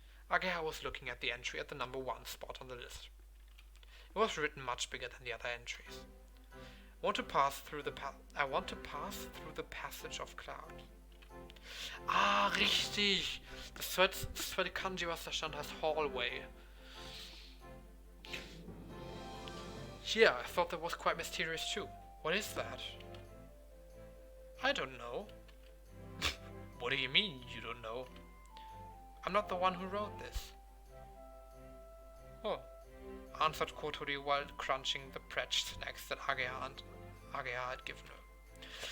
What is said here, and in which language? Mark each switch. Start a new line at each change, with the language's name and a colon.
English: Ageha was looking at the entry at the number 1 spot on the list. It was written much bigger than the other entries. I want to pass through the passage of cloud.
German: Ah, richtig! Das zweite Kanji, was da stand, heißt hallway.
English: Yeah, I thought that was quite mysterious too. What is that? I don't know. What do you mean, you don't know? I'm not the one who wrote this. Oh, answered Kotori while crunching the Pretch snacks that Ageha had given her.